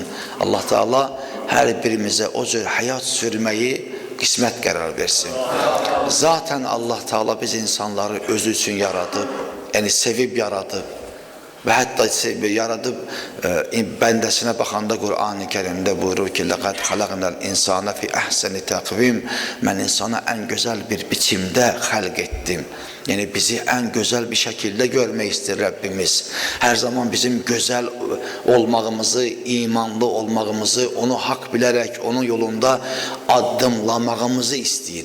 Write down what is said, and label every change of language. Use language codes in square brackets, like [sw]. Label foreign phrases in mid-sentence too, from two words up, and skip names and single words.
[az] Allah Teala her birimize o cür hayat sürmeyi kısmet karar versin. Zaten Allah Teala biz insanları özü için yaradı, yani sevip yaradı. Ve hatta yaradıp bendesine bakanda Kur'an-ı Kerim'de buyurur ki [ar] لَقَدْ خَلَقْنَا الْاِنْسَانَ فِي اَحْسَنِ تَقْوِيمٍ [az] Ben insana en güzel bir biçimde halk ettim. Yani bizi en güzel bir şekilde görmek ister Rabbimiz. Her zaman bizim güzel olmağımızı, imanlı olmağımızı, onu hak bilerek onun yolunda adımlamağımızı istiyor.